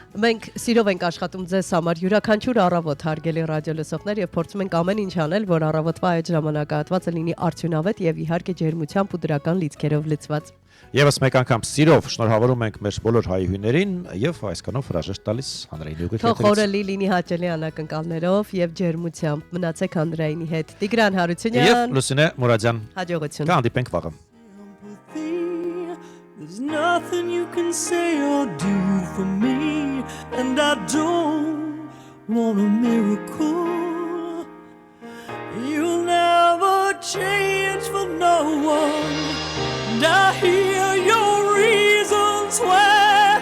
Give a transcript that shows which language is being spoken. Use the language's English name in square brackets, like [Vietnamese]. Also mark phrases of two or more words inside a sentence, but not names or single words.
[Armenian] Մենք սիրով ենք աշխատում ձեզ համար յուրաքանչյուր առավոտ հարգելի ռադիո լսողներ եւ փորձում ենք ամեն ինչ անել, որ առավոտվա այդ ժամանակահատվածը լինի արդյունավետ եւ իհարկե ջերմությամբ ու դրական լիցքերով լցված։ Եվս մեկ անգամ սիրով շնորհավորում ենք մեր բոլոր հայուհիներին եւ այսքանով հրաժեշտ տալիս հանրային ուղիղ Թող օրը լինի հաճելի անակնկալներով եւ ջերմությամբ։ Մնացեք հանրայինի հետ։ Տիգրան Հարությունյան եւ Լուսինե Մուրադյան։ Հաջողություն։ Կհանդիպենք վաղը։ [English] There's nothing you can say or do for me, and I don't want a miracle. You'll never change for no one, and I hear your reasons why.